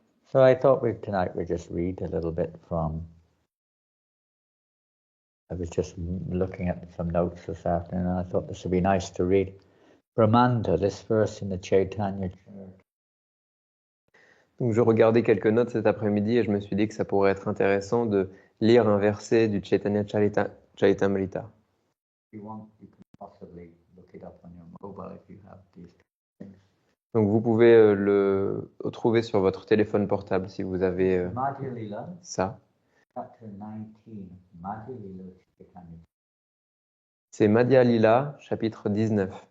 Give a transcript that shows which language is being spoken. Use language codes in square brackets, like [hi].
[en] So I thought tonight we'd just read a little bit from. I was just looking at some notes this afternoon, and I thought this would be nice to read. Brahmanda, this verse in the Chaitanya Charitamrita. [fr] Donc je regardais quelques notes cet après-midi et je me suis dit que ça pourrait être intéressant de lire un verset du Chaitanya Charitamrita. [en] If you want, you can possibly look it up on your mobile if you have these things. [fr] Donc vous pouvez le trouver sur votre téléphone portable si vous avez [en] Madhya Lila, [fr] ça. [en] chapter 19. Madhya Lila Chaitanya. [fr] C'est Madhya Lila, chapitre 19.